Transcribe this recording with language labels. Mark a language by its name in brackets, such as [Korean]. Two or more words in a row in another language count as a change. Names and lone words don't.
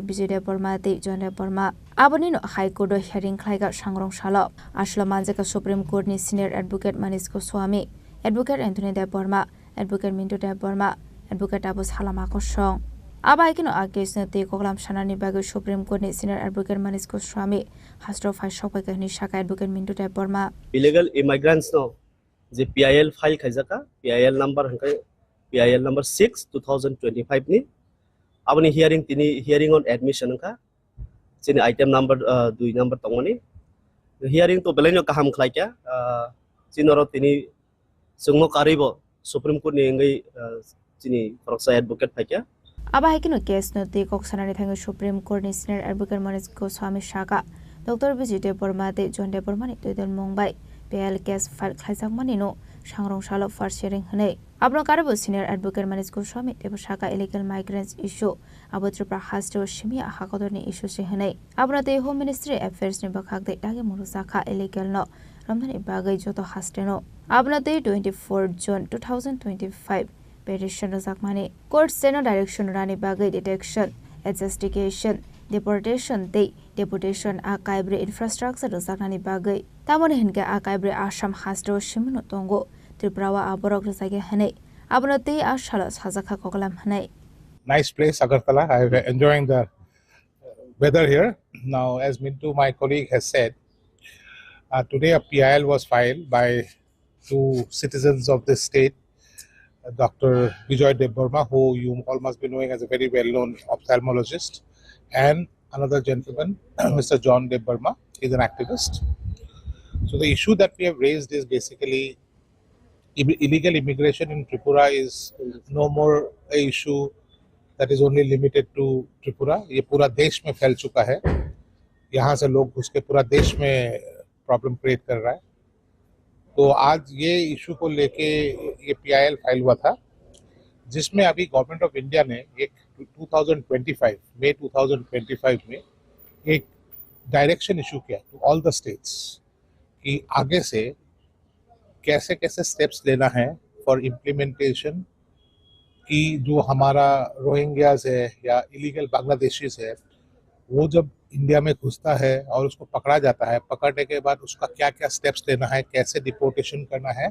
[Kok Borok] Bijoy Deborma te John Deborma aboni no [English] High Court hearing [Kok Borok] khlaiga sangrong sala ashla manjaka Supreme Court ni [English] senior advocate [Kok Borok] Manish Goswami, advocate Anthony Deborma, advocate Mintu Deborma, advocate Abus Halama Kosong abai kino case na te koklam sanani bagai Supreme Court ni [English] senior advocate [Kok Borok] Manish Goswami hastro file shopai ka ni shaka advocate Mintu Deborma [English] illegal immigrants [Kok Borok] no je [English] PIL file [Kok Borok] khaijaka PIL number 6 2025 ni aboni [English] hearing on admission [Kok Borok] ka chini [English] item number 2 number [Kok Borok] tongoni hearing to belenyo kaham khlaikya chinoro tini sungno karibo Supreme Court ni ngai chini koroksa advocate thaikya abai kino case no te kok sanani thango Supreme Court ni [English] senior advocate [Kok Borok] Manish Goswami shaka Dr. Bijoy Deborma te John Deborma ni toidon Mumbai [English] PIL case file [Kok Borok] khaijak mani no sangrong salo [English] first hearing [Kok Borok] hne abno karabo [English] senior advocate [Kok Borok] Manish Goswami te shaka [English] illegal migrants issue [Kok Borok] abo Tripura hasto shimi hakodoni issue se hne abno te Home Ministry Affairs ni bakhak de dage murusaka illegal no ramani bagai joto hasteno abno te [English] 24 June 2025 petition [Kok Borok] zakmani court seno direction rani bagai [English] detection adjudication deportation [Kok Borok] te [English] deportation archive infrastructure [Kok Borok] zaknani bagai tamone hinke archive Assam hasto shimno tongo Tripura wa aborok sage hne abno te ashala sajaka koklam hne [English] nice place Agartala. I'm enjoying the weather here. Now, as Mintu, my colleague, has said, today a PIL was filed by two citizens of this state, Dr. Bijoy Deborma, who you all must be knowing as a very well-known ophthalmologist, and another gentleman, Mr. John Deborma, is an activist. So the issue that we have raised is basically illegal immigration in Tripura is no more a issue that is only limited to Tripura. [Hindi] ये पूरा देश में फैल चुका है. यहाँ से लोग घुस के पूरा देश में [English] problem create [Hindi] कर रहा है. तो आज ये इशू को लेके ये [English] PIL file [Hindi] हुआ था, जिसमें अभी गवर्नमेंट ऑफ इंडिया ने एक 2025 में एक डायरेक्शन इशू किया [English] to all the states [Hindi] कि आगे से कैसे कैसे स्टेप्स लेना है [English] for implementation [Hindi] कि जो हमारा रोहिंग्याज है या [English] illegal Bangladeshis [Hindi] है वो जब इंडिया में घुसता है और उसको पकड़ा जाता है, पकड़ने के बाद उसका क्या क्या स्टेप्स लेना है, कैसे डिपोर्टेशन करना है.